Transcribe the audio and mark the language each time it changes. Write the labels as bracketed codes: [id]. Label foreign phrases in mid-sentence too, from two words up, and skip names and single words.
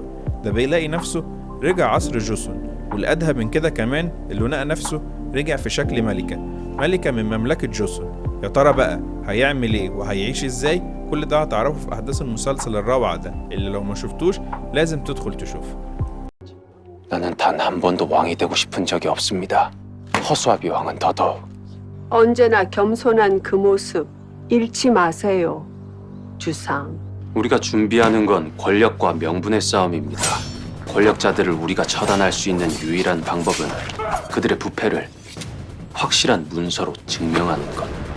[ar] ده بيلاقي نفسه رجع عصر جوسون، والأدهى من كده كمان اللي لقى نفسه رجع في شكل ملكة من مملكة جوسون. يا ترى بقى هيعمل ايه وهيعيش ازاي؟ كل ده هتعرفه في أحداث المسلسل الروعة ده اللي لو ما شفتوش لازم تدخل تشوفه. [ko] 나는 단 한 번도 왕이 되고 싶은 적이 없습니다. 허수아비 왕은 더더욱. 언제나 겸손한 그 모습 잃지 마세요, 주상. 우리가 준비하는 건 권력과 명분의 싸움입니다. 권력자들을 우리가 처단할 수 있는 유일한 방법은 그들의 부패를 확실한 문서로 증명하는 것.